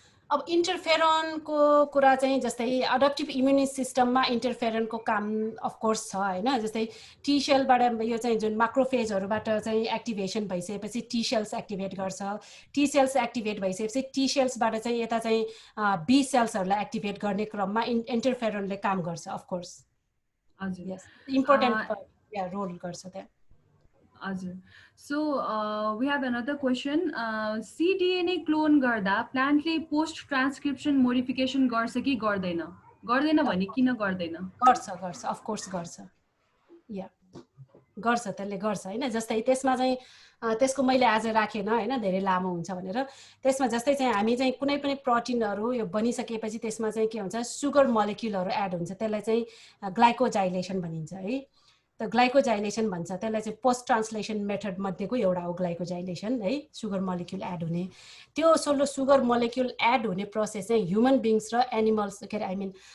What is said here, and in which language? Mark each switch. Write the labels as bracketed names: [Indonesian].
[Nepali] अब इन्टरफेरोनको कुरा चाहिँ जस्तै अडप्टिभ इम्युनि सिस्टममा इन्टरफेरोनको काम अफकोर्स छ हैन जस्तै टी सेलबाट यो चाहिँ जुन माक्रोफेजहरूबाट चाहिँ एक्टिभेसन भइसकेपछि टी सेल्स एक्टिभेट गर्छ टी सेल्स एक्टिभेट भइसकेपछि टी सेल्सबाट चाहिँ यता चाहिँ बी सेल्सहरूलाई एक्टिभेट गर्ने क्रममा इन्टरफेरोनले काम गर्छ अफकोर्स हजुर यस इम्पोर्टेन्ट रोल गर्छ त्यहाँ [English] Ajay. So we have another question. [Nepali] cDNA clone गर्दा प्लान्टले पोस्ट ट्रान्सक्रिप्सन मोडिफिकेसन गर्छ कि गर्दैन गर्दैन भने किन गर्दैन गर्छ अफ कोर्स गर्छ या गर्छ त्यसले गर्छ हैन जस्तै त्यसमा चाहिँ त्यसको मैले आज राखेन हैन धेरै लामो हुन्छ भनेर त्यसमा जस्तै चाहिँ हामी चाहिँ कुनै पनि प्रोटिनहरू यो बनिसकेपछि त्यसमा चाहिँ के हुन्छ सुगर मोलिक्युलहरू एड हुन्छ त्यसलाई चाहिँ ग्लाइकोजाइलेसन भनिन्छ है त ग्लाइकोजाइलेसन भन्छ त्यसलाई चाहिँ पोस्ट ट्रान्सलेसन मेथड मध्येको एउटा हो ग्लाइकोजाइलेसन है सुगर मोलिक्युल एड हुने त्यो सुगर मोलिक्युल एड हुने प्रोसेस चाहिँ ह्युमन बिङ्स र एनिमल्स के अरे [English] I mean